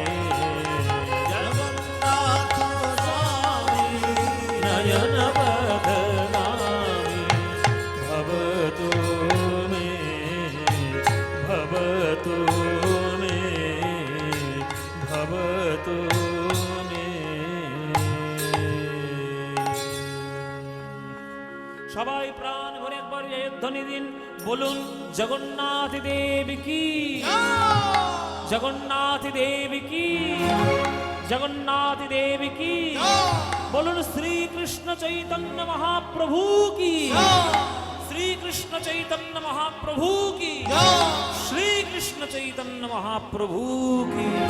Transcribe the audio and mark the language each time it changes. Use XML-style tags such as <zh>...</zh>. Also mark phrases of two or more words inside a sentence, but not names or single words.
<sa>जगन्नाथ स्वामी नयन पथगामी भवतु मे भवतु मे भवतु मे।</sa> <bn>সবাই প্রাণ ভরে একবার জয়ধ্বনি দিন, বলুন জগন্নাথ দেব কি, জগন্নাথ দেব কি, জগন্নাথ দেব কি। বলুন শ্রীকৃষ্ণ চৈতন্য মহাপ্রভু কি, শ্রীকৃষ্ণ চৈতন্য মহাপ্রভু কি, শ্রীকৃষ্ণ চৈতন্য মহাপ্রভু কি।</bn>